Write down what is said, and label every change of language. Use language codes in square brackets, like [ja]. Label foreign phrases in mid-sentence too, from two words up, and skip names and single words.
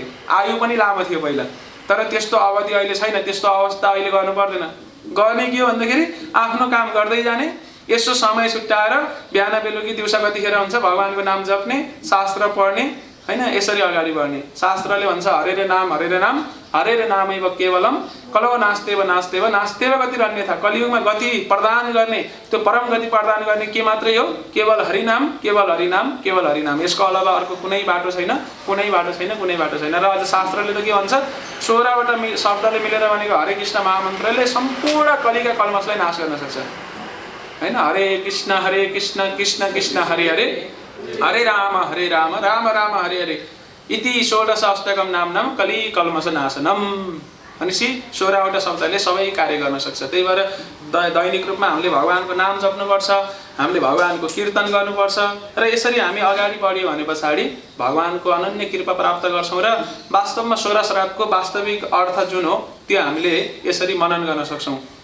[ne] आयु पनि लामो थियो पहिला, तर त्यस्तो अवधि अहिले छैन, त्यस्तो अवस्था अहिले गर्नु पर्दैन। गर्ने के हो भन्दाखेरि आफ्नो काम गर्दै जाने, यसो समय छुट्याएर बिहान बेलुकी दिउँसो कतिखेर हुन्छ भगवानको नाम जप्ने, शास्त्र पढ्ने हैन, यसरी अगाडि बढ्ने। शास्त्रले भन्छ [sa] हरेरे नाम हरेरे नामैव केवलम कलौ नास्तेव नास्तेव नास्तेव गतिरन्यथा। [ne] कलियुगमा गति प्रदान गर्ने, त्यो परम गति प्रदान गर्ने के मात्रै हो, केवल हरिनाम, केवल हरिनाम, केवल हरिनाम। यसको अलावा अर्को कुनै बाटो छैन, कुनै बाटो छैन, कुनै बाटो छैन। र अझ शास्त्रले त के भन्छ, 16वटा शब्दले मिलेर भनेको हरे कृष्ण महामन्त्रले सम्पूर्ण कलिका कल्मशलाई नाश गर्न सक्छ। हैन, [sa] हरे कृष्ण कृष्ण कृष्ण हरे हरे, हरे राम राम राम हरे हरे, इति 16 अष्टकम नाम कली कल्मष नाशनम। [ne] भनेपछि 16वटा शब्दले सबै कार्य गर्न सक्छ। त्यही भएर दैनिक रूपमा हामीले भगवानको नाम जप्नुपर्छ, हामीले भगवानको कीर्तन गर्नुपर्छ र यसरी हामी अगाडि बढ्यो भने पछाडि भगवानको अनन्य कृपा प्राप्त गर्छौं र वास्तवमा 16 श्राद्धको वास्तविक अर्थ जुन हो त्यो हामीले यसरी मनन गर्न सक्छौं।